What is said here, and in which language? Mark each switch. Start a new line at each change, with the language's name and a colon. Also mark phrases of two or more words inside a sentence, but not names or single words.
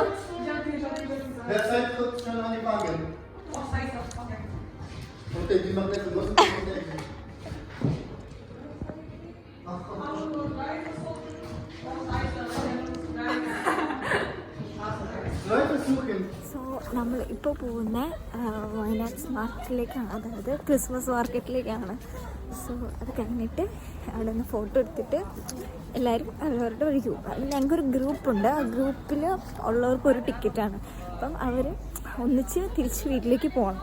German: Wer Zeit kurz schon an die Waage. Okay, die macht jetzt los. Leute suchen.
Malayalam: സോ നമ്മൾ ഇപ്പോൾ പോകുന്ന വയനാട് മാർക്കറ്റിലേക്കാണ്, അതായത് ക്രിസ്മസ് മാർക്കറ്റിലേക്കാണ്. സോ അത് കഴിഞ്ഞിട്ട് അവിടെ നിന്ന് ഫോട്ടോ എടുത്തിട്ട് എല്ലാവരും അവരവരുടെ വഴിക്ക് പോകും. അതിൽ ഞങ്ങൾക്കൊരു ഗ്രൂപ്പുണ്ട്, ആ ഗ്രൂപ്പിൽ ഉള്ളവർക്കൊരു ടിക്കറ്റാണ്. അപ്പം അവർ ഒന്നിച്ച് തിരിച്ച് വീട്ടിലേക്ക് പോകണം.